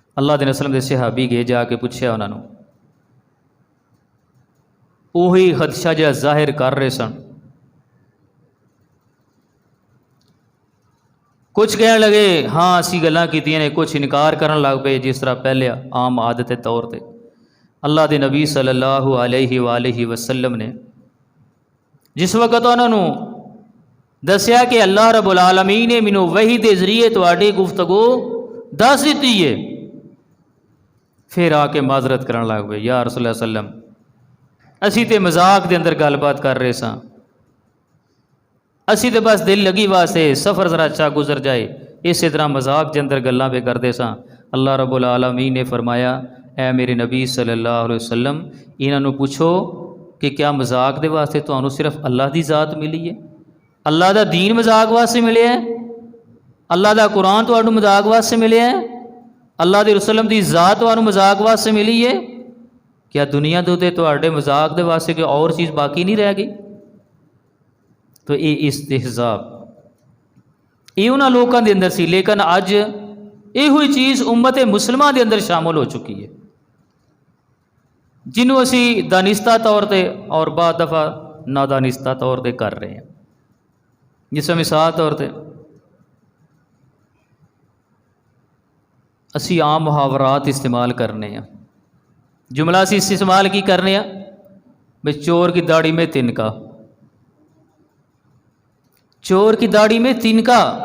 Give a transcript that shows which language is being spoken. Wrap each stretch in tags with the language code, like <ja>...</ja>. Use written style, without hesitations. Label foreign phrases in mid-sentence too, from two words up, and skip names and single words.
<pa>اللہ دے وسلم دے صحابی گئے جا کے پوچھا انہوں نے، وہی خدشہ جہاں ظاہر کر رہے سن. کچھ کہنے لگے ہاں اسی گلاں کیتیاں نے، کچھ انکار کرن لگ پے جس طرح پہلے عام عادت طور تے. اللہ دے نبی صلی اللہ علیہ وآلہ وسلم نے جس وقت انہوں نے دسیا کہ اللہ رب العالمین نے مینوں وحی دے ذریعے تواڈی گفتگو دس دیتی ہے، پھر آ کے معذرت کرن لگ پے، یا رسول اللہ صلی اللہ علیہ وسلم اسی تے مذاق دے اندر گل بات کر رہے ساں، اسی تے بس دل لگی واسطے سفر ذرا اچھا گزر جائے اسی طرح مذاق کے اندر گلاں پہ کرتے ساں. اللہ رب العالمین نے فرمایا اے میرے نبی صلی اللہ علیہ وسلم انہاں نوں پوچھو کہ کیا مذاق دے واسطے تانوں صرف اللہ دی ذات ملی ہے؟ اللہ دا دین مذاق واسطے ملے ہے؟ اللہ دا قرآن تانوں مذاق واسطے ملے ہے؟ اللہ دے رسول دی ذات تانوں مذاق واسطے ملی ہے؟ کیا دنیا دے تے تواڈے مذاق دے واسطے کوئی اور چیز باقی نہیں رہ گئی؟ تو یہ استہزاء یہ انہاں لوکاں دے اندر سی، لیکن اج یہ ہوئی چیز امت مسلمہ دے اندر شامل ہو چکی ہے، جنہوں اسی دانستہ طور تے اور بعض دفعہ نادانستہ طور تے کر رہے ہیں. جس مثال طور تے اسی عام محاورات استعمال کرنے ہیں، جملہ اسی استعمال کی کرنے ہیں بھئی</pa> <ur>چور کی داڑھی میں تنکا، چور کی داڑھی میں تنکا.</ur>